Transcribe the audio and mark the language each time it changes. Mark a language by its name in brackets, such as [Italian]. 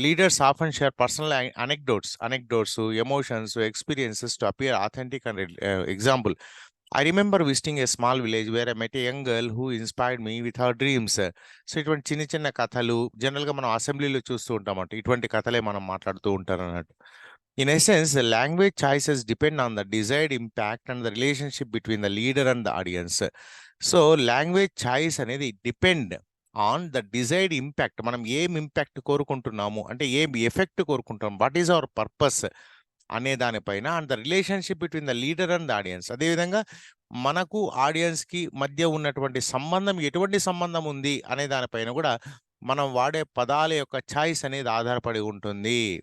[English] Leaders often share personal anecdotes, emotions, experiences to appear authentic and example, I remember visiting a small village where I met a young girl who inspired me with her dreams. [Telugu] So ఇటువంటి చిన్న చిన్న కథలు జనరల్గా మనం అసెంబ్లీలో చూస్తూ ఉంటామంట, ఇటువంటి కథలే మనం మాట్లాడుతూ ఉంటారు అన్నట్టు. [English] In essence, the language choices depend on the desired impact and the relationship between the leader and the audience. So, language choice అనేది depend on the desired impact. [Telugu] మనం ఏం ఇంపాక్ట్ కోరుకుంటున్నాము, అంటే ఏం ఎఫెక్ట్ కోరుకుంటున్నాం, [English] what is our purpose [Telugu] అనే దానిపైన, [English] And the relationship between the leader and the audience. [Telugu] అదేవిధంగా మనకు ఆడియన్స్కి మధ్య ఉన్నటువంటి సంబంధం, ఎటువంటి సంబంధం ఉంది అనే దానిపైన కూడా మనం వాడే పదాల యొక్క చాయిస్ అనేది ఆధారపడి ఉంటుంది.